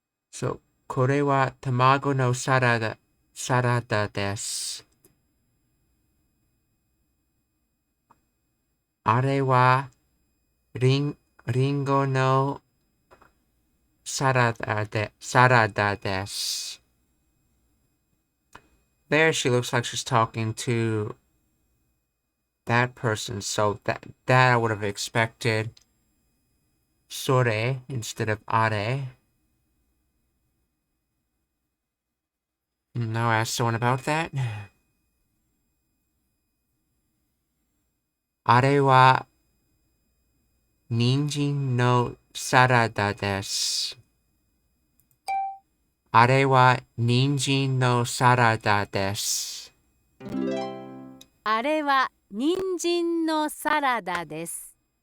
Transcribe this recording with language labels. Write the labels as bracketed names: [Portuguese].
[Japanese] そう、これは卵のサラダです。あれはリンゴのサラダです。 [English] There she looks like she's talking to that person, so that I would have expected sore instead of are. Now ask someone about that. [Japanese] あれは人参のサラダです。あれは人参のサラダです。あれは人参のサラダです。